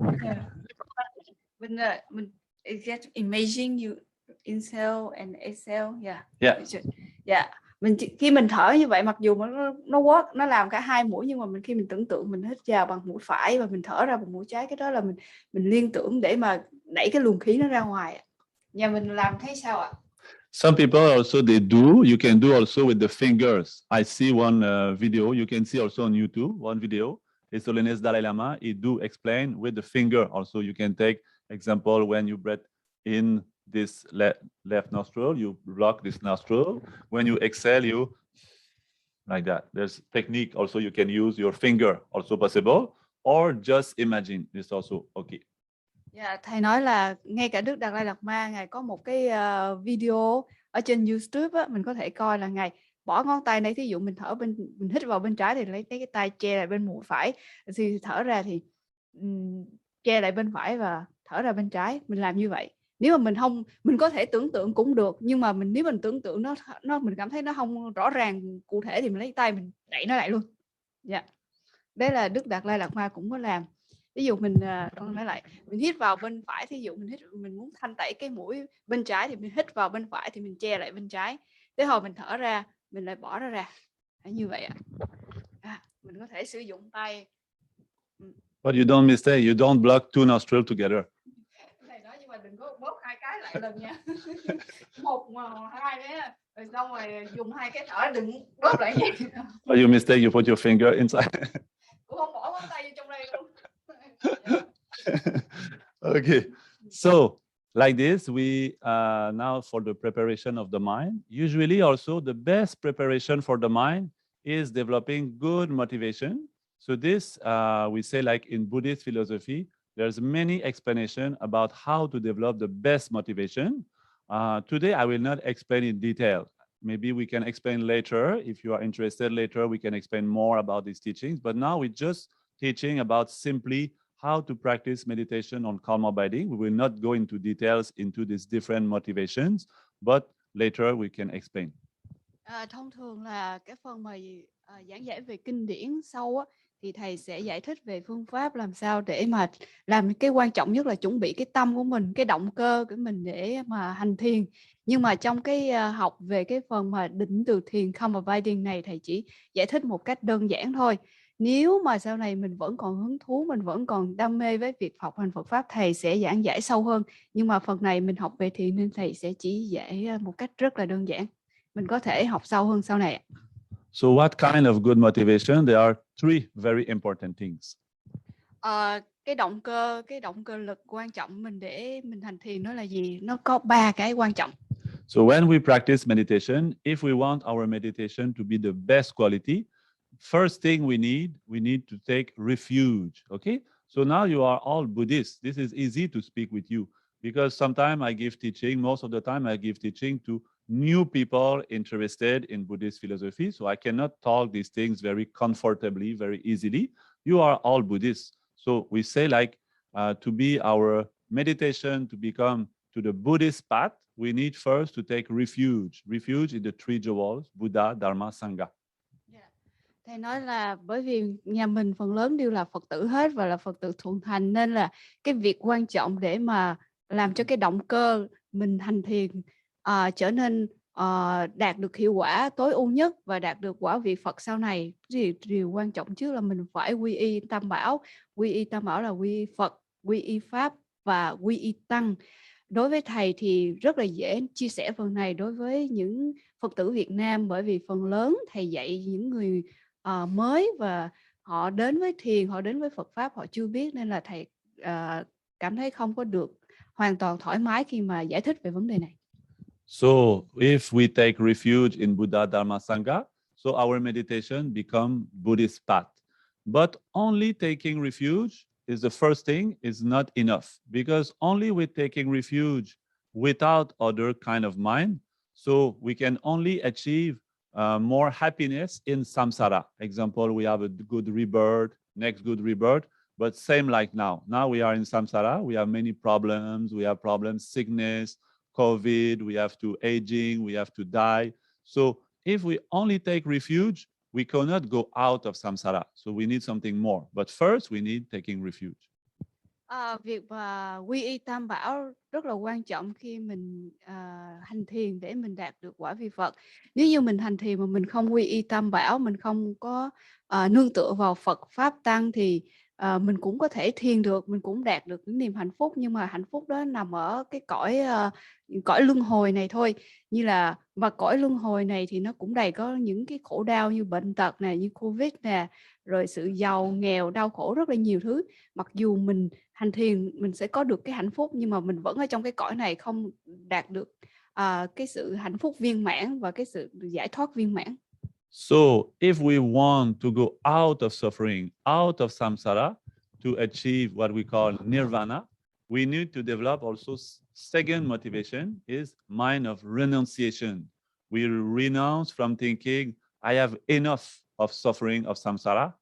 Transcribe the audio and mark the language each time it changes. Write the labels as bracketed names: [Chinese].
[English] Yeah. [Vietnamese] Mình [English] get imagine you inhale and exhale. Yeah. Yeah. Yeah. [Vietnamese] Khi mình thở như vậy, mặc dù nó work, nó làm cả hai mũi, nhưng mà khi mình tưởng tượng mình hít vào bằng mũi phải và mình thở ra bằng mũi trái, cái đó là mình liên tưởng để mà đẩy cái luồng khí nó ra ngoài. Nhà mình làm thấy sao ạ? [English] Some people also they do. You can do also with the fingers. I see one video. You can see also on YouTube one video. His Holiness Dalai Lama, he do explain with the finger. Also, you can take example when you breathe in this left nostril, you block this nostril. When you exhale, you like that. There's technique also you can use your finger, also possible, or just imagine. It's also okay. [Vietnamese] Yeah, thầy nói là ngay cả Đức Đạt Lai Lạt Ma, ngài có một cái video ở trên YouTube á, mình có thể coi là ngài bỏ ngón tay này, thí dụ mình hít vào bên trái thì lấy cái tay che lại bên mũi phải, thì thở ra thì che lại bên phải và thở ra bên trái. Mình làm như vậy. Nếu mà mình có thể tưởng tượng cũng được, nhưng mà nếu mình tưởng tượng nó mình cảm thấy nó không rõ ràng cụ thể thì mình lấy tay mình đẩy nó lại luôn. Dạ. Đấy là Đức Đạt Lai Lạt Ma cũng có làm. Ví dụ con nói lại, mình hít vào bên phải, thí dụ mình muốn thanh tẩy cái mũi bên trái thì mình hít vào bên phải thì mình che lại bên trái. Tới hồi mình thở ra, mình lại bỏ nó ra. Như vậy ạ. Mình có thể sử dụng tay. [English] But you don't mistake, you don't block 2 nostrils together. [Vietnamese] Thầy nói nhưng mà đừng có bóp 2 cái lại lần nha. 1 mà 2 đấy, rồi xong rồi dùng 2 cái thở, đừng bóp lại vậy. [English] But you mistake, you put your finger inside. [Vietnamese] Cũng không bỏ ngón tay vô trong đây luôn. [English] Okay, so Like this, we now for the preparation of the mind, usually also the best preparation for the mind is developing good motivation. So this, we say like in Buddhist philosophy, there's many explanations about how to develop the best motivation. Today, I will not explain in detail. Maybe we can explain later. If you are interested later, we can explain more about these teachings. But now we're just teaching about simply how to practice meditation on calm abiding. We will not go into details into these different motivations, but later we can explain. [Vietnamese] Thông thường là cái phần mà giảng giải về kinh điển sâu á, thì thầy sẽ giải thích về phương pháp làm sao để mà làm cái quan trọng nhất là chuẩn bị cái tâm của mình, cái động cơ của mình để mà hành thiền. Nhưng mà trong cái học về cái phần mà định từ thiền calm abiding này, thầy chỉ giải thích một cách đơn giản thôi. Nếu mà sau này mình vẫn còn hứng thú, mình vẫn còn đam mê với việc học hành Phật pháp, thầy sẽ giảng giải sâu hơn. Nhưng mà phần này mình học về thiền nên thầy sẽ chỉ giải một cách rất là đơn giản. Mình có thể học sâu hơn sau này. [English] So what kind of good motivation? There are three very important things. [Vietnamese] Cái động cơ lực quan trọng mình để mình hành thiền nó là gì? Nó có 3 cái quan trọng. [English] So when we practice meditation, if we want our meditation to be the best quality, first thing we need to take refuge. Okay? So now you are all Buddhists. This is easy to speak with you because sometimes I give teaching, most of the time I give teaching to new people interested in Buddhist philosophy. So I cannot talk these things very comfortably, very easily. You are all Buddhists. So we say like to be our meditation, to become to the Buddhist path, we need first to take refuge. Refuge in the three jewels, Buddha, Dharma, Sangha. [Vietnamese] Thầy nói là bởi vì nhà mình phần lớn đều là Phật tử hết và là Phật tử thuần thành, nên là cái việc quan trọng để mà làm cho cái động cơ mình hành thiền trở nên đạt được hiệu quả tối ưu nhất và đạt được quả vị Phật sau này, thì điều quan trọng trước là mình phải quy y Tam Bảo. Quy y Tam Bảo là quy y Phật, quy y Pháp và quy y Tăng. Đối với thầy thì rất là dễ chia sẻ phần này đối với những Phật tử Việt Nam, bởi vì phần lớn thầy dạy những người mới và họ đến với thiền, họ đến với Phật Pháp họ chưa biết, nên là thầy cảm thấy không có được hoàn toàn thoải mái khi mà giải thích về vấn đề này. [English] So if we take refuge in Buddha, Dharma, Sangha, so our meditation become Buddhist path. But only taking refuge is the first thing is not enough, because only with taking refuge without other kind of mind, so we can only achieve more happiness in samsara. Example, we have a good rebirth, next good rebirth, but same like now. Now we are in samsara, we have many problems, we have problems, sickness, COVID, we have to aging, we have to die. So if we only take refuge, we cannot go out of samsara. So we need something more. But first, we need taking refuge. [Vietnamese] Việc mà quy y Tam Bảo rất là quan trọng khi mình hành thiền để mình đạt được quả vị Phật. Nếu như mình hành thiền mà mình không quy y Tam Bảo, mình không có nương tựa vào Phật Pháp Tăng thì mình cũng có thể thiền được, mình cũng đạt được những niềm hạnh phúc, nhưng mà hạnh phúc đó nằm ở cái cõi luân hồi này thôi. Như là và cõi luân hồi này thì nó cũng đầy có những cái khổ đau như bệnh tật nè, như Covid nè, rồi sự giàu nghèo, đau khổ, rất là nhiều thứ. Mặc dù mình hành thiền mình sẽ có được cái hạnh phúc, nhưng mà mình vẫn ở trong cái cõi này không đạt được cái sự hạnh phúc viên mãn và cái sự giải thoát viên mãn. [English] So if we want to go out of suffering, out of samsara, to achieve what we call nirvana, we need to develop also second motivation is mind of renunciation. We renounce from thinking, I have enough of suffering of samsara.